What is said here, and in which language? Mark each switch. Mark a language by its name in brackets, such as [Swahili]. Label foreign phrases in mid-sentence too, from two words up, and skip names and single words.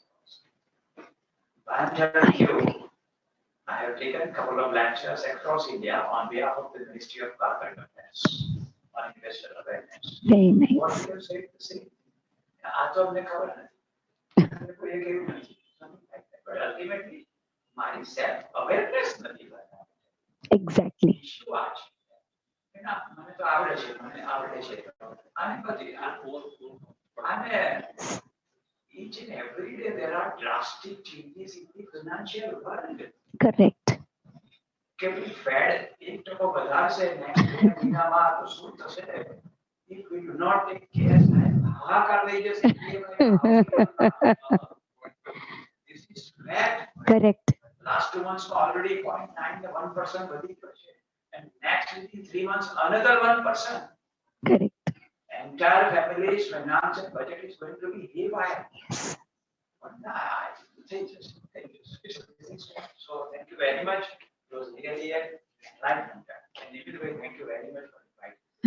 [English] I am telling you, I have taken a couple of lectures across India on behalf of the Ministry of Corporate Affairs on investor awareness. Very nice. What you have said the same. I thought they covered it. But ultimately, my self-awareness [Gujarati] નથી બતાવે. [English] Exactly. [Gujarati] issue આ છે. મને તો આવડે છે. આને બધી આને [English] each and every day there are drastic changes in the financial world. Correct. [Gujarati] કે ભાઈ ફેડ 1% વધારશે નેક્સ્ટ મહિનામાં તો શું થશે? [English] If we do not take care, [Gujarati] હાહાકાર થઈ જશે. [English] This is fact. Correct. Last 2 months already 0.9 to 1% [Gujarati] વધી ગયો છે. [English] And next within 3 months another 1%. Correct. Entire family's financial budget is going to be haywire. Yes. But thank you. So thank you very much. It was really a enlightenment. And anyway, thank you very much for inviting.